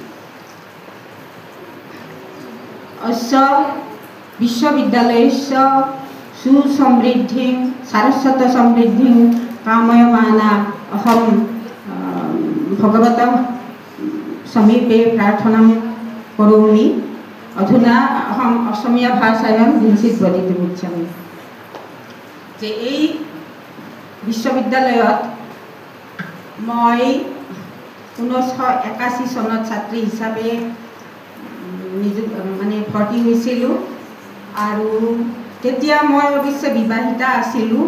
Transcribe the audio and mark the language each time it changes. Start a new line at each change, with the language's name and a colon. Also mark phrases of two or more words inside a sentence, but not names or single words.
Sanskrit: अस्य विश्वविद्यालयस्य सुसमृद्धिं सारस्वत समृद्धिं कामयमाना अहं भगवतः समीपे प्रार्थनां करोमि। अधुना अहम् असमिया भाषायां किञ्चित् वदितुमिच्छामि।
Assamese: जे এই বিশ্ববিদ্যালয়ত মই 1981 চনত ছাত্ৰী হিচাপে ভৰ্তি হৈছিলোঁ আৰু তেতিয়া মই অৱশ্যে বিবাহিতা আছিলোঁ।